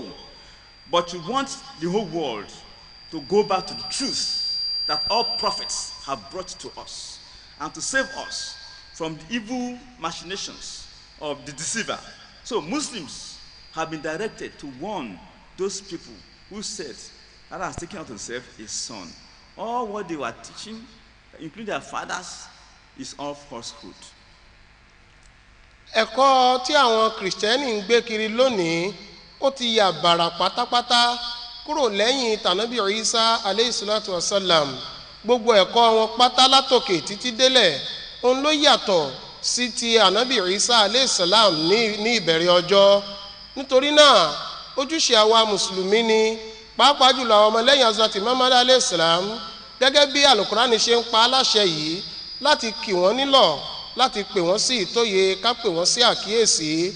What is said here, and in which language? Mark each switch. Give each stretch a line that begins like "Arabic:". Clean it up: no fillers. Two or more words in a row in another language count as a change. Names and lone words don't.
English: But you want the whole world to go back to the truth that all prophets have brought to us, and to save us from the evil machinations of the deceiver. So Muslims have been directed to warn those people who said Allah has taken out himself a son. All what they were teaching, including their fathers, is all falsehood.
Yoruba: Ẹ̀kọ́ tí àwọn Kìrìsìtẹ́nì ń gbé kiri lónìí ó ti yà bàrà pátápátá kúrò lẹ́yìn tànábì Ìsá
Arabic: عليه الصلاة والسلام.
Yoruba: Gbogbo ẹ̀kọ́ wọn pátá látòkè títí délẹ̀ òun ló yàtọ̀ sí ti ànábì Ìsá
Arabic: عليه السلام
Yoruba: ní ìbẹ̀rẹ̀ ọjọ́. Nítorí náà ojúṣe àwa mùsùlùmí ni, pàápàá jùlọ àwọn ọmọlẹ́yìn Hazrat Muhammad
Arabic: عليه السلام,
Yoruba: gẹ́gẹ́ bí àlùkùránì ṣe ń pa aláṣẹ yìí, láti kì wọ́n nílọ̀, láti pè wọ́n sí ìtóye, ká pè wọ́n sí àkíyèsí.